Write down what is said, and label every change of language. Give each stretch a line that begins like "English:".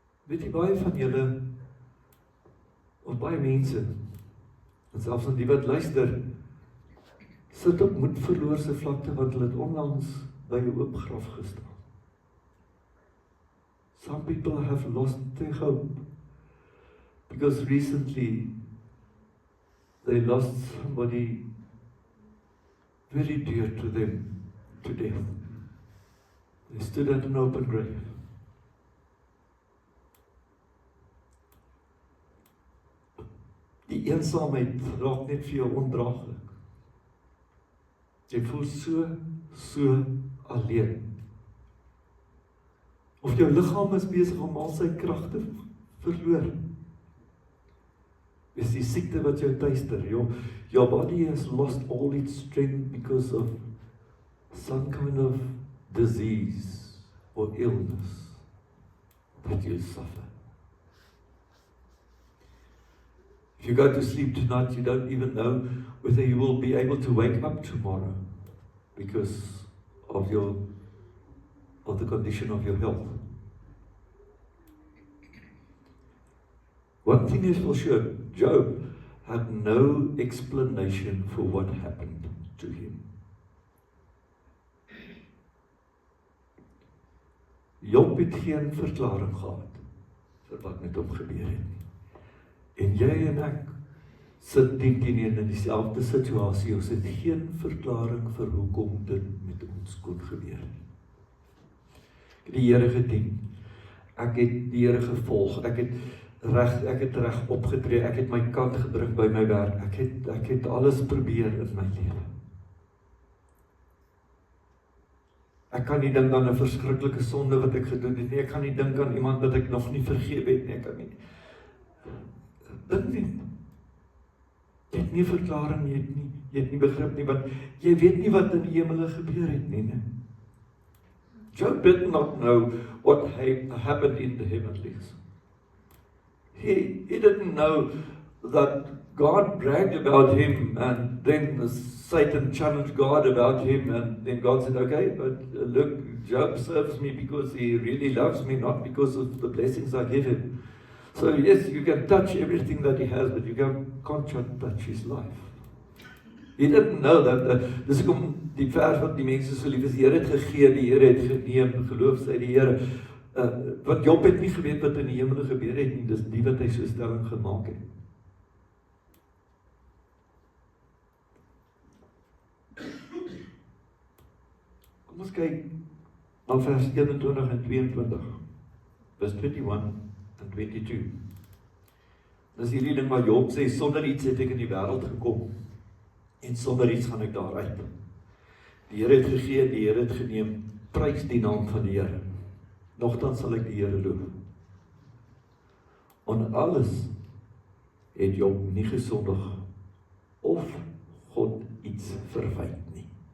Afrikaans: Weet jy, baie van julle, of baie mense, en selfs aan die wat luister, sit op moedverloorse vlakte, want hulle het onlangs by 'n oop graf gestaan.
English: Some people have lost their hope because recently they lost somebody very dear to them to death. They stood at an open grave.
Afrikaans: Die eensaamheid raak net vir jou ondraaglik. Jy voel so alleen. Of jou liggaam is besig om al sy krag te verloor. Is die siekte wat jou tuister.
English: Your body has lost all its strength because of some kind of disease or illness that you suffer. If you go to sleep tonight, you don't even know whether you will be able to wake up tomorrow because of the condition of your health. One thing is for sure, Job had no explanation for what happened to him.
Afrikaans: Job het geen verklaring gehad vir wat met hom gebeur het nie. En jy en ek sit diep in dieselfde situasie, ons het geen verklaring vir hoekom dit met ons kon gebeur nie. Ek het die Here gedien, ek het die Here gevolg, ek het reg opgetree, ek het my kant gebring by my werk, ek het alles probeer in my lewe. Ek kan nie dink aan 'n verskriklike sonde wat ek gedoen het nie, ek kan nie dink aan iemand wat ek nog nie vergewe het nie, ek kan nie. Dink nie. Jy het nie verklaring, jy het nie begrip nie, want jy weet nie wat in die hemele gebeur het nie, ne?
English: Job did not know what happened in the heavenlies. He didn't know that God bragged about him, and then Satan challenged God about him, and then God said, okay, but look, Job serves me because he really loves me, not because of the blessings I give him. So yes, you can touch everything that he has, but you can't touch his life. He didn't know that,
Afrikaans: dis hoekom die vers wat die mense so lief is, die Here het gegee, die Here het geneem, geloof sy die Here. Want Job het nie geweet wat in die hemel gebeur het nie, dis die wat hy so stelling gemaak het. Kom ons kyk na vers 21 en 22, vers 21 en 22. Dis hierdie ding wat Job sê, sonder iets het ek in die wêreld gekom, en sonder iets gaan ek daaruit. Die Here het gegee, die Here het geneem, prys die naam van die Here. Nogtans sal ek die Here loof. On alles het Job nie gesondig of God iets verwyd nie.